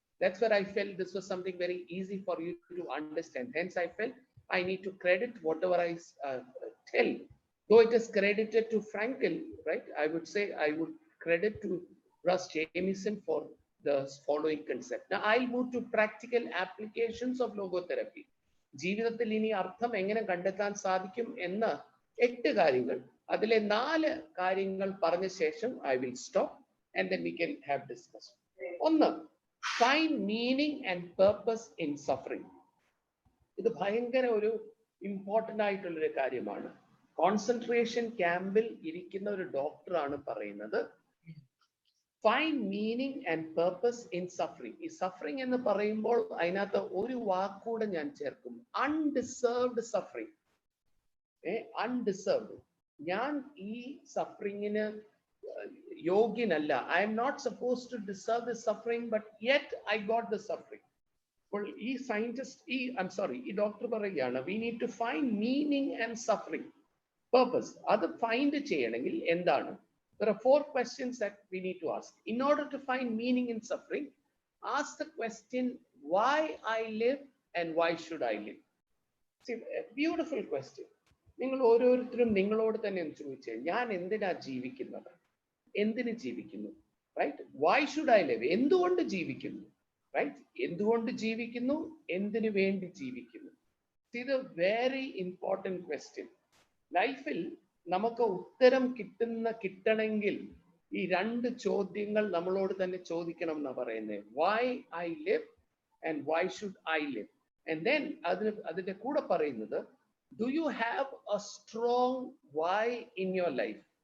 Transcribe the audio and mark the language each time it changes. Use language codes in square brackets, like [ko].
[en] That's where I felt this was something very easy for you to understand. Hence, I felt I need to credit whatever I tell. Though it is credited to Frankl, right? I would say I would credit to Russ Jamieson for the following concept. Now, I'll move to practical applications of logotherapy. [ml] ജീവിതത്തിൽ ഇനി അർത്ഥം എങ്ങനെ കണ്ടെത്താൻ സാധിക്കും എന്ന 8 കാര്യങ്ങൾ, അതിലെ 4 കാര്യങ്ങൾ പറഞ്ഞ ശേഷം [en] I will stop and then we can have discussion. 1, find meaning and purpose in suffering. [ml] ഇത് ഭയങ്കര ഒരു ഇമ്പോർട്ടൻ്റ് ആയിട്ടുള്ളൊരു കാര്യമാണ്. കോൺസെൻട്രേഷൻ ക്യാമ്പിൽ ഇരിക്കുന്ന ഒരു ഡോക്ടറാണ് പറയുന്നത് [en] Find meaning and purpose in suffering. [ml] ഈ സഫറിങ് എന്ന് പറയുമ്പോൾ അതിനകത്ത് ഒരു വാക്കൂടെ ഞാൻ ചേർക്കും, അൺഡിസേർവ്ഡ് സഫറിങ്. അൺഡിസേർവ്ഡ്. ഞാൻ ഈ സഫറിങ്ങിന് യോഗ്യനല്ല. [en] I'm not suppose to deserve the suffering, but yet I got the suffering. [ml] അപ്പോൾ ഈ സയന്റിസ്റ്റ് ഈ ഡോക്ടർ പറയുകയാണ് [en] we need to find meaning and suffering, [ml] purpose. അത് ഫൈൻഡ് ചെയ്യണമെങ്കിൽ എന്താണ്? [en] There are 4 questions that we need to ask. In order to find meaning in suffering, ask the question, why I live and why should I live? See, a beautiful question. [ml] നിങ്ങൾ ഓരോരുത്തരും നിങ്ങളോട് തന്നെ ചോദിച്ചേ, ഞാൻ എന്തിനാ ജീവിക്കുന്നത്? എന്തിന് ജീവിക്കുന്നു? Right? [en] Why should I live? [ml] എന്തുകൊണ്ട് ജീവിക്കുന്നു? റൈറ്റ്? എന്തുകൊണ്ട് ജീവിക്കുന്നു? എന്തിനു വേണ്ടി ജീവിക്കുന്നു? [en] See, the very important question. [ml] ലൈഫിൽ നമുക്ക് ഉത്തരം കിട്ടണമെങ്കിൽ ഈ 2 ചോദ്യങ്ങൾ നമ്മളോട് തന്നെ ചോദിക്കണം എന്നാ പറയുന്നത്. [en] Why I live and why should I live. And then [ml] അതിന്റെ കൂടെ പറയുന്നത്, [en] Do you have a strong why in your life?